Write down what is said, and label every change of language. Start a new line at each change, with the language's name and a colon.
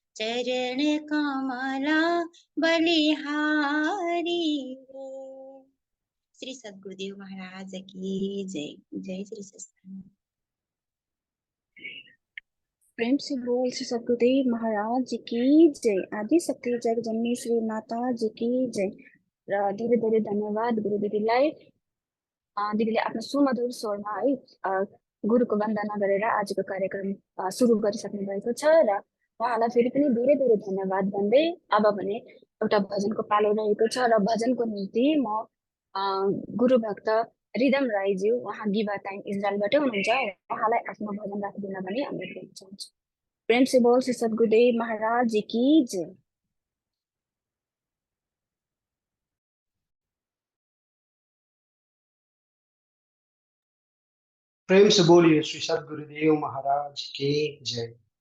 Hindi: चरण कमला बलिहारी रे। श्री सद्गुरुदेव महाराज की जय। जय श्री सत्संग। प्रेम से बोल श्री सद्गुरुदेव महाराज की जय। आदि शक्ति जगजननी श्री माता जी की जय।
Nepali: र धेरै धेरै धन्यवाद गुरु दिदीलाई। दिदीले आफ्नो सुमधुर स्वरमा है गुरुको वन्दना गरेर आजको कार्यक्रम सुरु गरिसक्नु भएको छ र उहाँलाई फेरि पनि धेरै धेरै धन्यवाद भन्दै अब भने एउटा भजनको पालो रहेको छ र भजनको निम्ति म गुरु भक्त रिदम राईज्यू, उहाँ गिभा टाइम इजरायलबाटै हुनुहुन्छ, उहाँलाई आफ्नो भजन राखिदिन भनी अनुरोध गर्न चाहन्छु।
Hindi: प्रेम से बोल श्री सद्गुरुदेव महाराज की जय। प्रेम से बोलिए श्री सद्गुरुदेव महाराज की जय।